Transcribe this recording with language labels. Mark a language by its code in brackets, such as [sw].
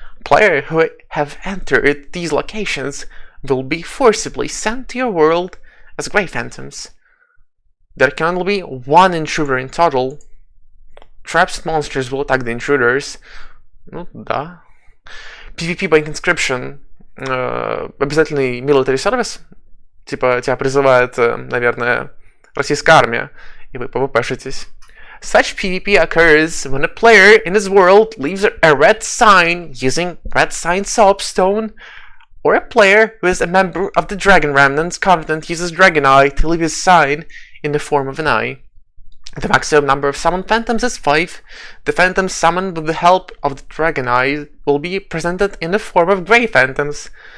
[en] Players who have entered these locations will be forcibly sent to your world as Grey Phantoms. There can only be one intruder in total. Traps and monsters will attack the intruders. [ru] Ну да. [en] PvP by conscription. [ru] Обязательный [en] military service. [ru] Типа тебя призывает, наверное, российская армия, и вы PvP-шитесь. [en] Such PvP occurs when a player in his world leaves a red sign using red sign soapstone, or a player who is a member of the Dragon Remnant's Covenant uses Dragon Eye to leave his sign in the form of an eye. The maximum number of summoned phantoms is 5. The phantoms summoned with the help of the Dragon Eye will be presented in the form of Grey Phantoms.